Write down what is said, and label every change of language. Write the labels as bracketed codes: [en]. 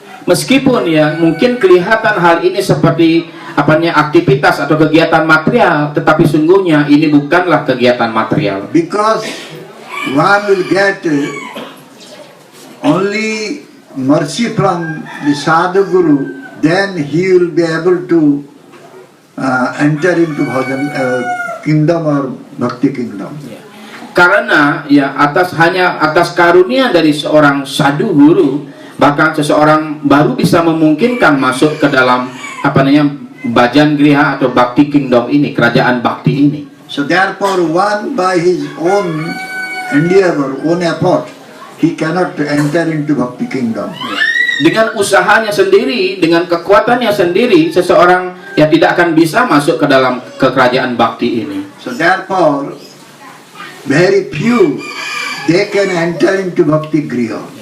[id] Meskipun ya mungkin kelihatan hal ini seperti aktivitas atau kegiatan material, tetapi sungguhnya ini bukanlah kegiatan material. [en] Because one will get only mercy from the sadhu guru, then he will be able to enter into bhajan kingdom or bhakti kingdom. [id] Karena ya hanya atas karunia dari seorang sadhu guru, bahkan seseorang baru bisa memungkinkan masuk ke dalam bhajan griha atau [en] bhakti kingdom [id] ini, kerajaan bakti ini. [en] So therefore, one by his own endeavor, own effort, he cannot enter into bhakti kingdom. [id] Dengan usahanya sendiri, dengan kekuatannya sendiri, seseorang yang tidak akan bisa masuk ke dalam kerajaan bakti ini. [en] So therefore, very few they can enter into bhakti griha.